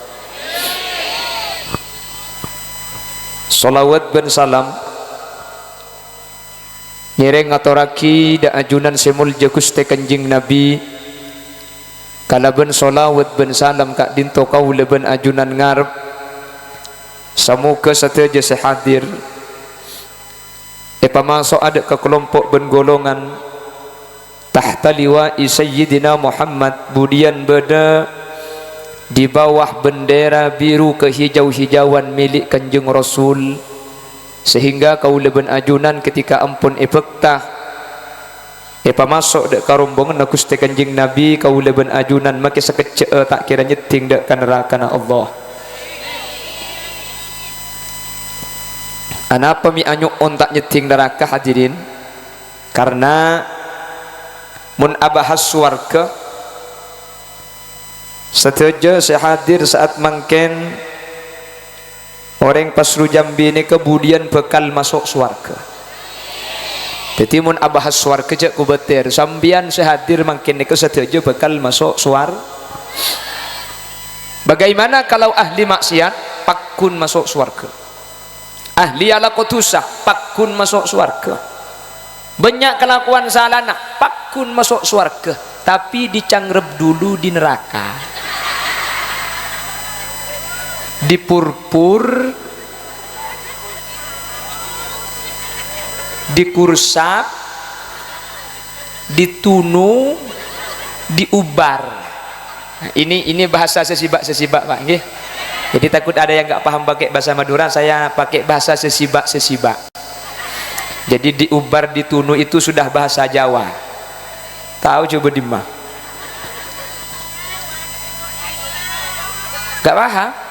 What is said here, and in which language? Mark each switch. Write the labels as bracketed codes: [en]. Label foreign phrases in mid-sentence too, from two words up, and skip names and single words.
[mad] Salawat ben salam nyereng atoraki da ajunan semul Gusti Kanjeng Nabi, kalaben salawat ben salam kak dinto kaula ben ajunan ngarep. Semoga sateja sehadir pamasok ada ke kelompok ben golongan [ar] tahta liwa'i [mad] Sayyidina Muhammad, budian beda [id] di bawah bendera biru kehijau-hijauan milik Kanjeng Rasul, [mad] sehingga kaula ben ajunan ketika ampun pektah pamasok dek karombongan Gusti Kanjeng Nabi, kaula ben ajunan make sekece tak kira nyeting dek ka neraka Allah. Anapa mi anyuk on tak nyeting neraka hadirin? Karena mun abahas swarga setuju sehadir saat mangken orang Pasru Jambi [id] ini kemudian [mad] bekal masuk swarga. Jadi mun abahas swarga jak kubetir sambian sehadir mangken ini setuju bekal masuk swarga. Bagaimana kalau ahli maksiat pakun masuk swarga? Ahli ala kotusah pakun masuk swarga. Banyak kelakuan salana pakun masuk swarga, [id] tapi dicangrep dulu di neraka, dipurpur, [jv] dikursak, ditunu, diubar. [id] Nah, ini bahasa sesibak Pak nggih. Jadi takut ada yang nggak paham pakai bahasa Madura, saya pakai bahasa sesibak. Jadi diubar ditunu itu sudah bahasa Jawa. Tahu coba dimah? Gak paham?